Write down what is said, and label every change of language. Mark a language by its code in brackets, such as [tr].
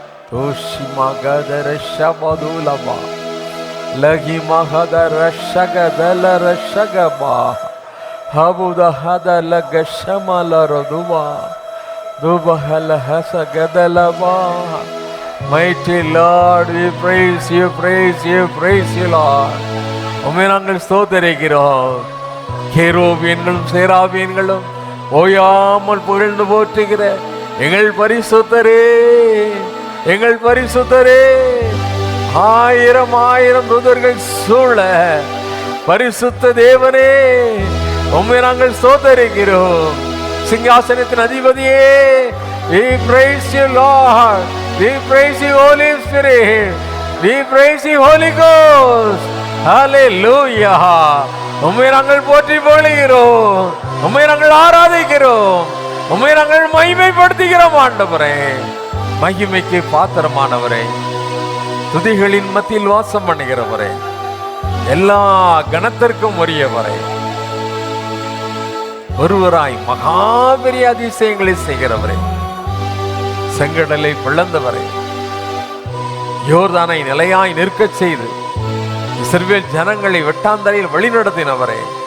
[en] தோஷி மகதர ஷபதுலபா லகி மகதர ஷகதல ரஷகபா ஹபுதஹத லகஷமலரதுவா துபஹல ஹசகதலபா. Mighty Lord, we praise you, praise you, praise you, Lord. [ta] உம்மை நாங்கள் ஸ்தோத்திரிக்கிறோம். கேருபீன்களும் சேராபீன்களும் ஓயாமல் புகழ்ந்து போற்றுகிற எங்கள் பரிசுத்தரே, எங்கள் பரிசுத்தரே, ஆயிரம் ஆயிரம் தூதர்கள் சூழ பரிசுத்த தேவனே, உம்மை நாங்கள் ஸ்தோத்திரிக்கிறோம். சிங்காசனத்தின் அதிபதியே, [en] we praise you, Lord. We praise you, Holy Spirit. We praise you, Holy Ghost. Hallelujah. [ta] உம்மை நாங்கள் போற்றி புகழுகிறோம், உம்மை நாங்கள் ஆராதிக்கிறோம், உம்மை நாங்கள் மகிமைப்படுத்துகிறோம் ஆண்டவரே. மகிமைக்கு பாத்திரமானவரே, துதிகளின் மத்தியில் வாசம் பண்ணுகிறவரே, எல்லா கணத்திற்கும் உரியவரே, ஒருவராய் மகாபெரிய அதிசயங்களை செய்கிறவரே, செங்கடலை பிளந்தவரே, யோர்தானை நிலையாய் நிற்கச் செய்து இஸ்ரவேல் ஜனங்களை வெட்டாந்தரையில் வழிநடத்தினவரே,